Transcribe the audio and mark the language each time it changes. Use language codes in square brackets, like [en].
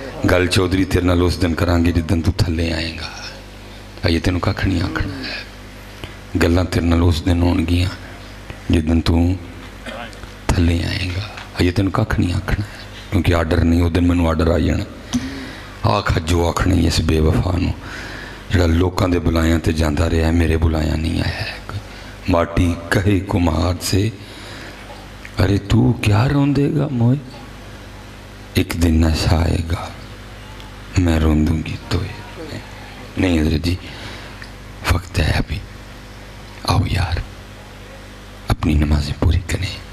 [pa] گل چودھری تیرے نال اس دن کران گے جدن تو تھلے آئے گا. آئیے تینوں کھ نہیں آکھنا ہے, گلاں تیرے نال اس دن ہون گیاں جدن تو تھلے آئے گا. آئیے تینوں کھ نہیں آکھنا ہے کیونکہ آرڈر نہیں, اس دن مینوں آرڈر آ جانا. آکھ جو آکھنا ہی اس بے وفا نو جڑا لوکاں دے بلایاں تے جاندا رہا ہے, میرے بلایاں نہیں آیا ہے. [ur] ماٹی کہے کمہار سے ارے تو کیا روندے گا موئے, ایک دن ایسا آئے گا میں روندوں گی توئے. نہیں حضرت جی وقت ہے ابھی, آؤ یار اپنی نمازیں پوری کریں.